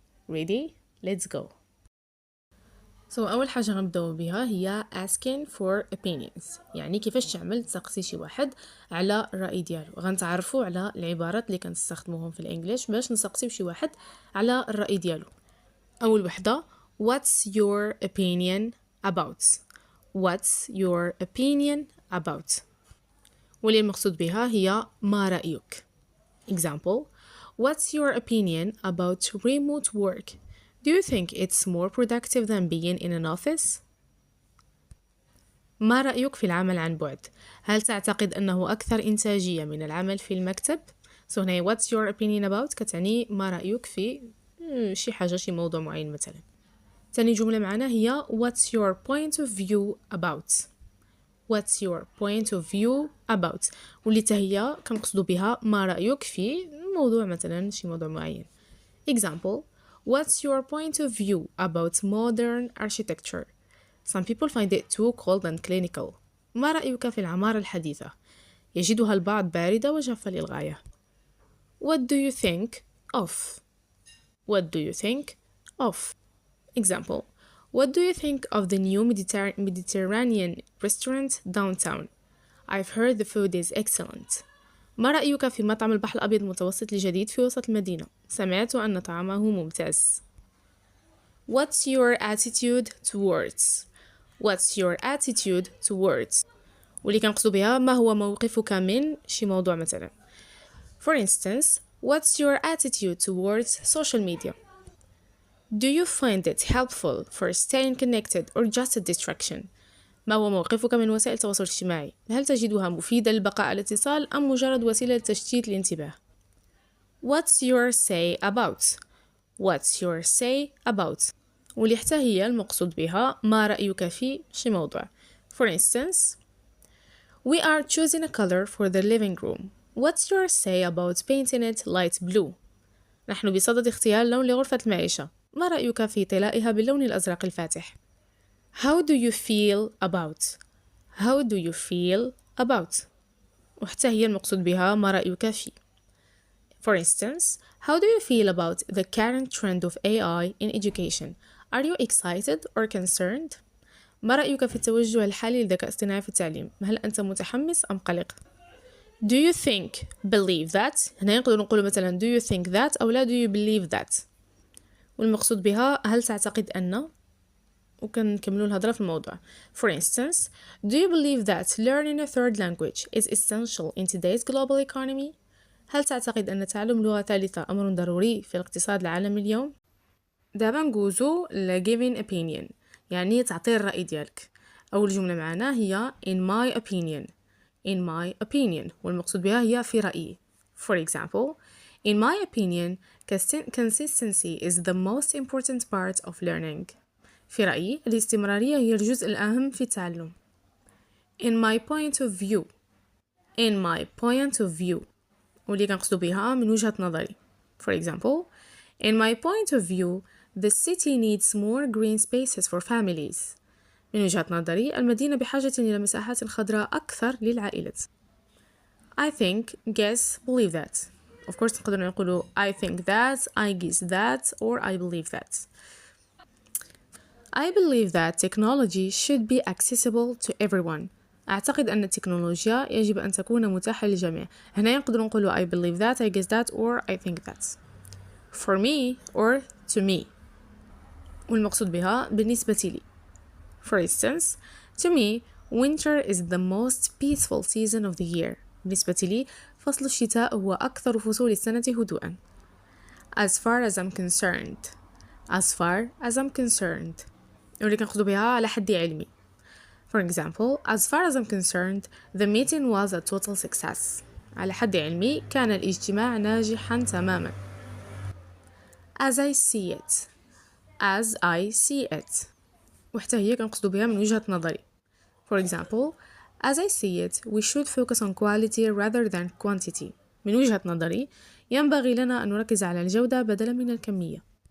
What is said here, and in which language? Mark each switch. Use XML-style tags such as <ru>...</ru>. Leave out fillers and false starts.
<en>ready let's go.</en> <ar>اول حاجه غنبداو بها هي</ar> <en>asking for opinions،</en> <ar>يعني كيفاش تعمل تسقسي شي واحد على الراي ديالو. غنتعرفوا على العبارات اللي كنستخدموهم في الانجليش باش نسقسيو شي واحد على الراي ديالو. اول وحده</ar> <en>what's your opinion about. what's your opinion about،</en> <ar>واللي المقصود بها هي ما رأيك.</ar> <en>example what's your opinion about remote work. do you think it's more productive than being in an office.</en> <ar>ما رأيك في العمل عن بعد؟ هل تعتقد أنه أكثر إنتاجية من العمل في المكتب؟ هنا</ar> <en>what's your opinion about</en> <ar>كتعني ما رأيك في شي حاجة، شي موضوع معين مثلا. تاني جملة معنا هي</ar> <en>what's your point of view about. what's your point of view about،</en> <ar>واللي هي كنقصدوا بها ما رأيك في موضوع مثلا، شي موضوع معين.</ar> <en>example what's your point of view about modern architecture. some people find it too cold and clinical.</en> <ar>ما رأيك في العمارة الحديثة؟ يجدها البعض باردة وجافة للغاية.</ar> <en>what do you think of. what do you think of. example what do you think of the new Mediterranean restaurant downtown. I've heard the food is excellent.</en> <ar>ما رأيك في مطعم البحر الأبيض المتوسط الجديد في وسط المدينة؟ سمعت أن طعامه ممتاز.</ar> <en>what's your attitude towards. what's your attitude towards،</en> <ar>واللي كنقصدوا بها ما هو موقفك من شي موضوع مثلا.</ar> <en>for instance what's your attitude towards social media. do you find it helpful for staying connected or just a distraction.</en> <ar>ما هو موقفك من وسائل التواصل الاجتماعي؟ هل تجدها مفيدة للبقاء على الاتصال أم مجرد وسيلة لتشتيت الانتباه؟</ar> <en>what's your say about. what's your say about،</en> <ar>واللي حتى هي المقصود بها ما رأيك في شي موضوع.</ar> <en>for instance we are choosing a color for the living room. what's your say about painting it light blue.</en> <ar>نحن بصدد اختيار لون لغرفة المعيشة، ما رأيك في طلائها باللون الأزرق الفاتح.</ar> <en>how do you feel about. how do you feel about،</en> <ar>وحتى هي المقصود بها ما رأيك في.</ar> <en>for instance how do you feel about the current trend of AI in education. are you excited or concerned.</en> <ar>ما رأيك في التوجه الحالي للذكاء الاصطناعي في التعليم؟ هل أنت متحمس أم قلق؟</ar> <en>do you think believe that،</en> <ar>هنا نقدر نقول مثلا</ar> <en>do you think that</en> <ar>أو لا</ar> <en>do you believe that،</en> <ar>والمقصود بها هل تعتقد أن، وكنكملوا الهضره في الموضوع.</ar> <en>for instance do you believe that learning a third language is essential in today's global economy.</en> <ar>هل تعتقد أن تعلم لغة ثالثة أمر ضروري في الاقتصاد العالمي اليوم؟ دابا نجوزو ل</ar> <en>giving opinion،</en> <ar>يعني تعطي الرأي ديالك. أول جملة معنا هي</ar> <en>in my opinion. in my opinion،</en> <ar>والمقصود بها هي في رأيي.</ar> <en>for example in my opinion consistency is the most important part of learning.</en> <ar>في رأيي الاستمرارية هي الجزء الأهم في التعلم.</ar> <en>in my point of view. in my point of view،</en> <ar>واللي كنقصدو بها من وجهة نظري.</ar> <en>for example in my point of view the city needs more green spaces for families.</en> <ar>من وجهة نظري المدينة بحاجة إلى مساحات خضراء أكثر للعائلات.</ar> <en>I think guess believe that. of course</en> <ar>نقدر نقولوا</ar> <en>I think that, I guess that, or I believe that. I believe that technology should be accessible to everyone.</en> <ar>أعتقد أن التكنولوجيا يجب أن تكون متاحة للجميع. هنا نقدر نقول</ar> <en>I believe that, I guess that, or I think that. For me or to me،</en> <ar>والمقصود بها بالنسبة لي.</ar> <en>For instance to me winter is the most peaceful season of the year.</en> <ar>بالنسبة لي فصل الشتاء هو أكثر فصول السنة هدوءا.</ar> <en>As far as I'm concerned. as far as I'm concerned،</en> <ar>واللي كنقصدو بها على حد علمي.</ar> <en>For example as far as I'm concerned the meeting was a total success.</en> <ar>على حد علمي كان الاجتماع ناجحا تماما.</ar> <en>as I see it as I see it</en> <ar>وحتى هي كنقصدو بها من وجهة نظري.</ar> <en>for example as I see it we should focus on quality rather than quantity.</en> <ar>من وجهة نظري ينبغي لنا أن نركز على الجودة بدلا من الكمية.</ar>